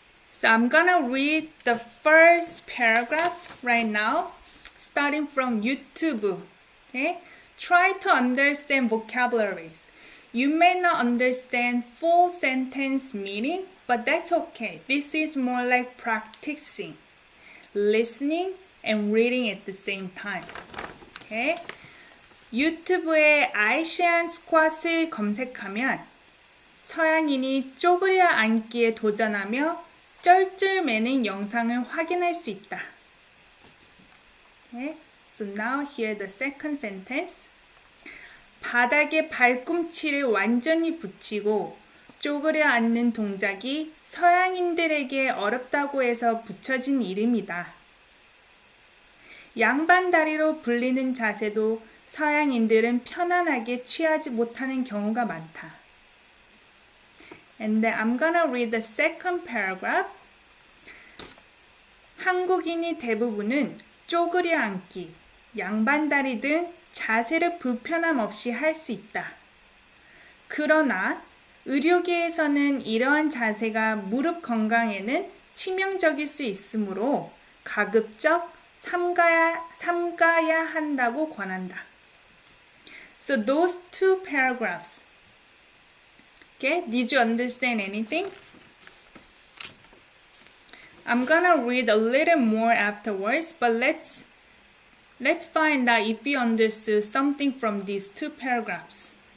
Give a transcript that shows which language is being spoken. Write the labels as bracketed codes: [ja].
[en] So I'm gonna read the first paragraph right now, starting from YouTube. Okay? Try to understand vocabularies. You may not understand full sentence meaning, but that's okay. This is more like practicing, listening, and reading at the same time. Okay? [ko] 유튜브에 아시안 스쿼트를 검색하면 서양인이 쪼그려 앉기에 도전하며 쩔쩔매는 영상을 확인할 수 있다. [en] Okay? So now here the second sentence. [ko] 바닥에 발꿈치를 완전히 붙이고 쪼그려 앉는 동작이 서양인들에게 어렵다고 해서 붙여진 이름이다. 양반 다리로 불리는 자세도 서양인들은 편안하게 취하지 못하는 경우가 많다. [en] And then I'm gonna read the second paragraph. [ko] 한국인이 대부분은 쪼그려 앉기, 양반다리 등 자세를 불편함 없이 할 수 있다. 그러나 의료계에서는 이러한 자세가 무릎 건강에는 치명적일 수 있으므로 가급적 삼가야 한다고 권한다. [en] So those 2 paragraphs. Okay, did you understand anything? I'm gonna read a little more afterwards, but let's find out if you understood something from these 2 paragraphs.